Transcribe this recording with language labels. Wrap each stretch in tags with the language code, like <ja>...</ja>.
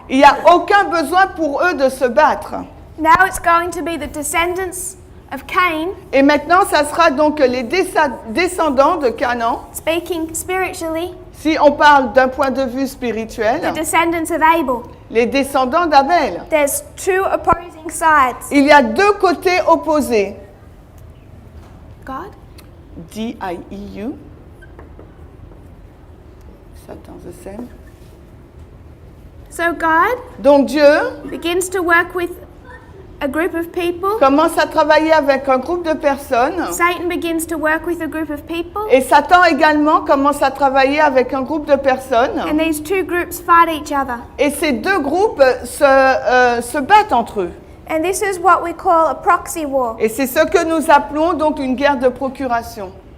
<fr>Il n'y a aucun besoin pour eux de se battre.</fr> <en>Now it's going to be the descendants of Cain,</en> <fr>Et maintenant, ça sera donc les descendants de Canaan.</fr> <en>speaking spiritually,</en> <fr>Si on parle d'un point de vue</fr> <en>the</en> <fr>spirituel,</fr> <en>descendants of Abel.</en> <fr>les descendants d'Abel.</fr> <en>There's two opposing sides.</en> <fr>Il y a deux côtés opposés.</fr> <en>God?</en> <fr>D-I-E-U.</fr> <en>Satan the same. So God</en> <fr>Donc Dieu</fr> <en>begins to work with a group of people.</en> <fr>commence à travailler avec un groupe de personnes.</fr> <en>Satan begins to work with a group of people.</en> <fr>Et Satan également commence à travailler avec un groupe de personnes.</fr> <en>And these two groups fight each other.</en> <fr>Et ces deux groupes se battent entre eux.</fr> <en>And this is what we call a proxy war.</en> <fr>Et c'est ce que nous appelons donc une guerre de procuration.</fr>